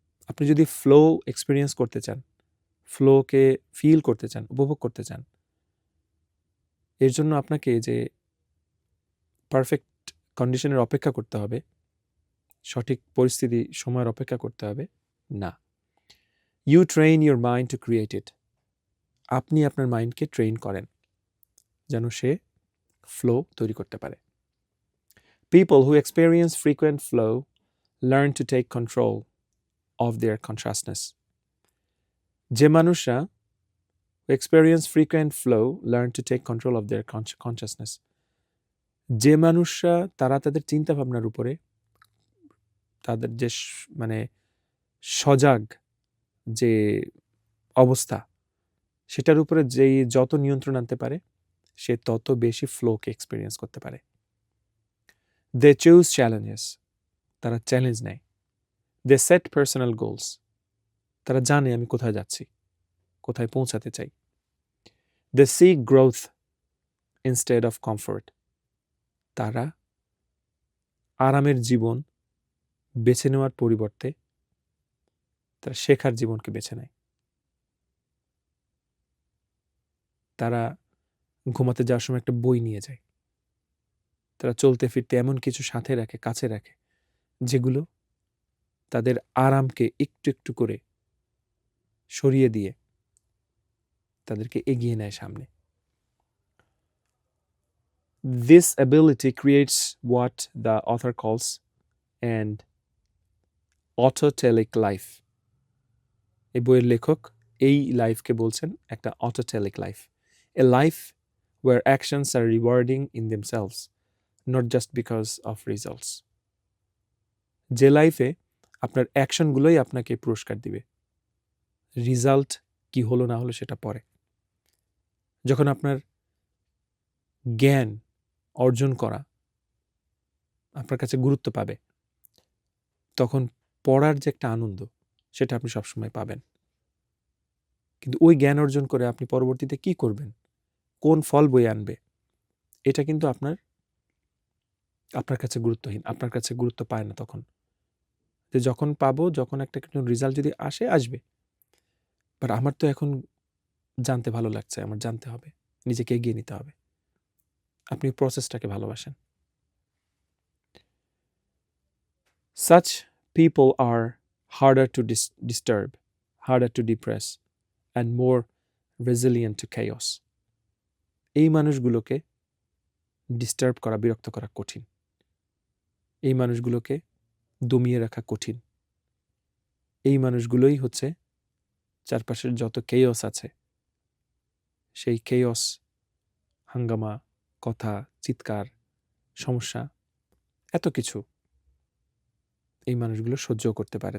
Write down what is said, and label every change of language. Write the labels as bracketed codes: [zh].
[bn] আপনি যদি flow experience করতে চান, ফ্লোকে ফিল করতে চান, উপভোগ করতে চান, এর জন্য আপনাকে যে পারফেক্ট কন্ডিশনের অপেক্ষা করতে হবে, সঠিক পরিস্থিতি সময়ের অপেক্ষা করতে হবে না। [en] You train your mind to create it. [bn] আপনি আপনার মাইন্ডকে ট্রেন করেন যেন সে ফ্লো তৈরি করতে পারে। [en] People who experience frequent flow learn to take control of their consciousness. [bn] যে মানুষরা [en] experience frequent flow learn to take control of their consciousness. [bn] যে মানুষরা তারা তাদের চিন্তা ভাবনার উপরে তাদের যে মানে সজাগ যে অবস্থা সেটার উপরে যেই যত নিয়ন্ত্রণ আনতে পারে সে তত বেশি ফ্লোকে এক্সপেরিয়েন্স করতে পারে। [en] they choose challenges, [bn] তারা চ্যালেঞ্জ নেয়। [en] they set personal goals, [bn] তারা জানে আমি কোথায় যাচ্ছি, কোথায় পৌঁছাতে চাই। [en] they seek growth instead of comfort, [bn] তারা আরামের জীবন বেছে নেওয়ার পরিবর্তে তারা শেখার জীবনকে বেছে নেয়। তারা ঘুমাতে যাওয়ার সময় একটা বই নিয়ে যায়। তারা চলতে ফিরতে এমন কিছু সাথে রাখে, কাছে রাখে, যেগুলো তাদের আরামকে একটু একটু করে সরিয়ে দিয়ে তাদেরকে এগিয়ে নেয় সামনে। [en] This ability creates what the author calls an autotelic life. [bn] এই বইয়ের লেখক এই লাইফকে বলছেন একটা autotelic life. [en] A life where actions are rewarding in themselves, not just because of results. [bn] যে লাইফে আপনার অ্যাকশনগুলোই আপনাকে পুরস্কার দিবে, রিজাল্ট কি হলো না হলো সেটা পরে। যখন আপনার জ্ঞান অর্জন করা আপনার কাছে গুরুত্ব পাবে, তখন পড়ার যে একটা আনন্দ সেটা আপনি সবসময় পাবেন। কিন্তু ওই জ্ঞান অর্জন করে আপনি পরবর্তীতে কি করবেন, কোন ফল বয়ে আনবে, এটা কিন্তু আপনার কাছে গুরুত্বহীন, আপনার কাছে গুরুত্ব পায় না তখন। যে যখন পাবো, যখন একটা রেজাল্ট যদি আসবে, বাট আমার তো এখন জানতে ভালো লাগছে, আমার জানতে হবে, নিজেকে এগিয়ে নিতে হবে। আপনি প্রসেসটাকে ভালোবাসেন। [en] Such people are harder to disturb, harder to depress, and more resilient to chaos. [bn] এই মানুষগুলোকে ডিস্টার্ব করা, বিরক্ত করা কঠিন। এই মানুষগুলোকে দমিয়ে রাখা কঠিন। এই মানুষগুলোই হচ্ছে চারপাশের যত কেয়স আছে, সেই কেয়স, হাঙ্গামা, কথা, চিৎকার, সমস্যা, এত কিছু এই মানুষগুলো সহ্য করতে পারে।